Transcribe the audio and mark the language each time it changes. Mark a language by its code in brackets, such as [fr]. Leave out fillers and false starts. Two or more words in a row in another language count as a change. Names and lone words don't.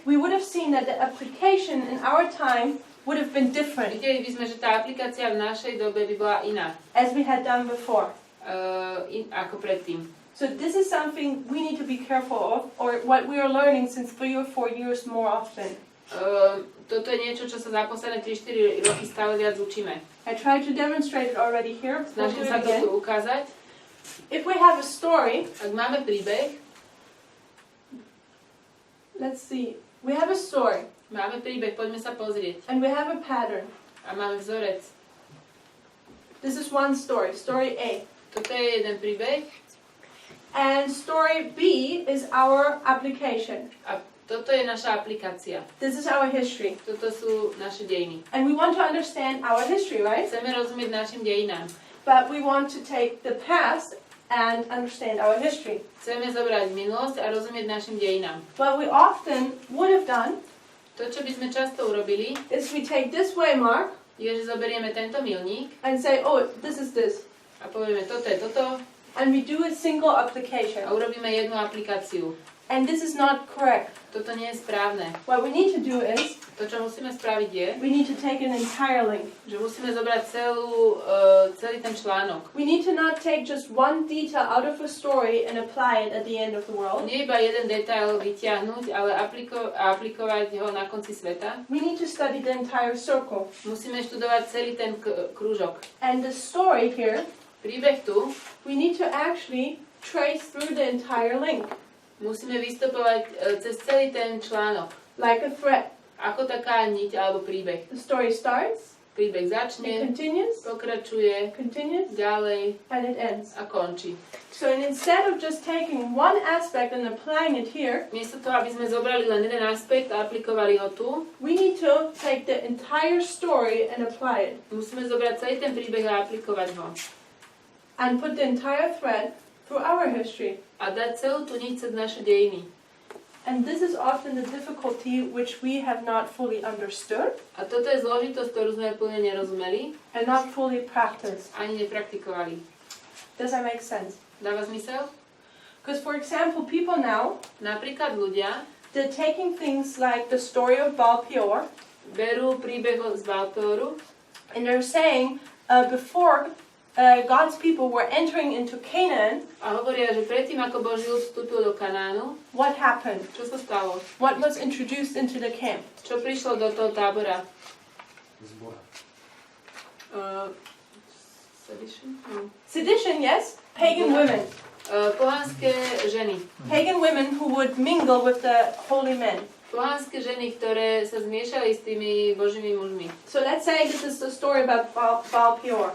[en] we would have seen that the application in our time would have been different [sk] videli by sme, že tá aplikácia v našej dobe by bola iná [en] as we had done before. [sk] Ako predtým. [en] So this is something we need to be careful of, or what we are learning since 3 or 4 years more often. [sk] Toto je niečo, čo sa za posledné 3-4 roky stále viac učíme. [en] I tried to demonstrate it already here. We'll do [sk] Snažím [en] it [sk] sa to tu [en] again. [sk] ukázať. [en] If we have a story, [sk] Ak máme príbeh, [en] let's see. We have a story, [sk] poďme sa pozrieť. [en] and we have a pattern. [sk] A máme vzorec. [en] This is one story, story A. [sk] Toto je jeden príbeh [en] And story B is our application. [sk] a toto je naša aplikácia. [en] This is our history. [sk] Toto sú naše dejiny. [en] And we want to understand our history, right? [sk] Chceme rozumieť našim dejinám. [en] But we want to take the past and understand our history. [sk] Chceme zobrať minulosť a rozumieť našim dejinám. [en] What we often would have done [sk] To, čo by sme často urobili, [en] is we take this waymark [sk] je, že zoberieme tento milník [en] and say, oh, this is this. [sk] a povieme, toto je toto, [en] and we do a single [sk] a [en] application. [sk] urobíme jednu aplikáciu. [en] And this is not correct. [sk] Toto nie je správne. [en] What we need to do is, [sk] To, čo musíme spraviť je, [en] we need to take an entire link. [sk] že musíme zobrať celý ten článok. [en] We need to not take just one detail out of a story and apply it at the end of the world. [sk] Nie iba jeden detail vyťahnuť, ale aplikovať ho na konci sveta. [en] We need to study the entire circle. [sk] Musíme študovať celý ten krúžok. [en] And the story here, [sk] Príbeh tu [en] we need to actually trace through the entire link, [sk] musíme vystupovať cez celý ten článok. [en] like a thread. [sk] Ako taká niť alebo príbeh. [en] The story starts, [sk] Príbeh [en] it [sk] začne, [en] continues, [sk] pokračuje, [en] continues, [sk] ďalej [en] and it ends. [sk] a končí. [en] So instead of just taking one aspect and applying it here, [sk] Miesto toho, aby sme zobrali len jeden aspekt a aplikovali ho tu, [en] we need to take the entire story and apply it. [sk] musíme zobrať celý ten príbeh a aplikovať ho. [en] And put the entire thread through our history. [sk] A dať celú tú niť cez naše dejiny. [en] And this is often the difficulty which we have not fully understood [sk] A toto je zložitosť, ktorú sme plne nerozumeli, [en] and not fully practiced. [sk] ani nepraktikovali. [en] Does that make sense? [sk] Dáva zmysel? [en] Because, for example, people now, [sk] Napríklad ľudia [en] they're taking things like the story of Baal Peor, [sk] berú príbeh z Baltóru [en] and they're saying, before God's people were entering into Canaan, [sk] a hovoria, že predtým, ako Boží ľud vstúpil do Kanánu, [en] what happened? [sk] čo sa stalo? [en] What was introduced into the camp? [sk] Čo prišlo do toho tábora? Zbora. [en] Sedition? No. Sedition, yes. Pagan women. [sk] Pohanské ženy. [en] Pagan women who would mingle with the holy men. [sk] Pohanské ženy, ktoré sa zmiešali s tými Božími mužmi. [en] So let's say this is the story about Baal Peor.